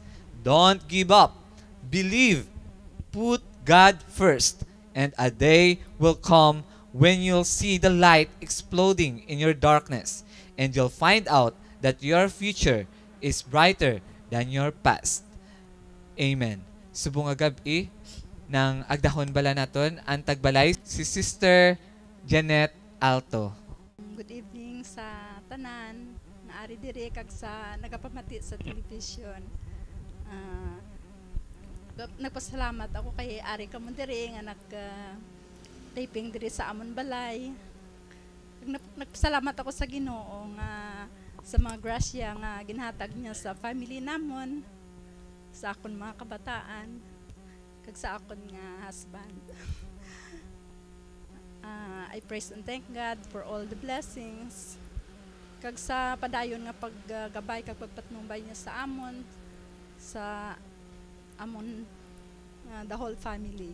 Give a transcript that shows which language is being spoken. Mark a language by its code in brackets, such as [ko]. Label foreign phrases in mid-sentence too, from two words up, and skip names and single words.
[en] Don't give up. Believe. Put God first, and a day will come when you'll see the light exploding in your darkness, and you'll find out that your future is brighter than your past. Amen. [hil] Subong gabi ng agdahon bala naton ang tagbalay si Sister Janet Alto. [en] Good evening [hil] sa tanan na ari diri kag sa nagapamati sa television. Nagpasalamat ako kay ari kamon diri nga taping diri sa amon balay. Nagpasalamat ako sa Ginoo nga sa mga grasya nga ginhatag niya sa family namon, sa akon mga kabataan, kag sa akon nga husband. [en] I praise and thank God for all the blessings. [hil] Kag sa padayon nga paggabay kag pagpatnumbay niya sa amon, [en] the whole family.